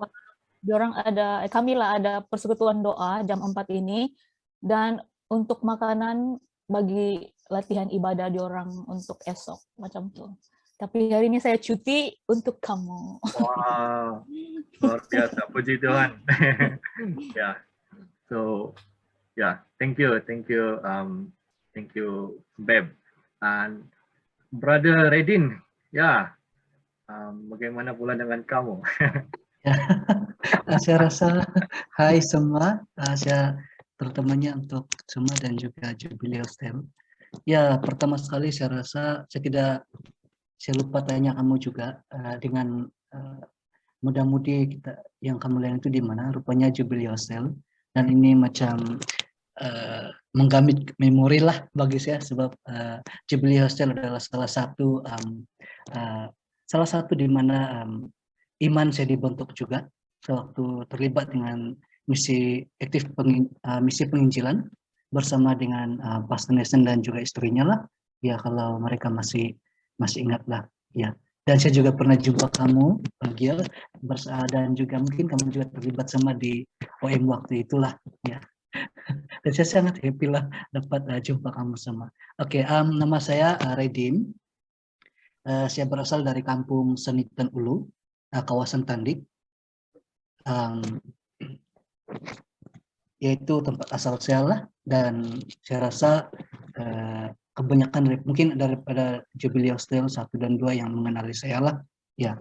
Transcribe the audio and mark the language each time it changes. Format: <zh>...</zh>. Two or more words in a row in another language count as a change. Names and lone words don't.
<ms>Kami ada persekutuan doa jam 4 ini, dan untuk makanan bagi latihan ibadah diorang untuk esok macam tuh. Tapi hari ini saya cuti untuk kamu. Wow, luar biasa, puji Tuhan. Ya,</ms> <en>so thank you, Beb.</en> <ms>And Brother Redin, ya, bagaimana pula dengan kamu? Saya rasa hai semua, saya terutamanya untuk semua dan juga Jubilee STEM. Ya, pertama sekali saya rasa saya lupa tanya kamu juga dengan muda-mudi kita yang kamu lihat itu di mana, rupanya Jubilee Hostel, dan ini macam menggamit memori lah bagi saya, sebab Jubilee Hostel adalah salah satu di mana iman saya dibentuk juga sewaktu terlibat dengan misi penginjilan bersama dengan Pastor Nathan dan juga istrinya lah, ya kalau mereka masih ingat lah, ya. Dan saya juga pernah jumpa kamu, Gil, dan juga mungkin kamu juga terlibat sama di OM waktu itulah, ya. Dan saya sangat happy lah dapat jumpa kamu sama. Oke, nama saya Redin. Saya berasal dari kampung Senitan Ulu, kawasan Tandik, yaitu tempat asal saya lah. Dan saya rasa kebanyakan mungkin daripada Jubilee Hostel 1 dan 2 yang mengenali saya lah, ya.</ms>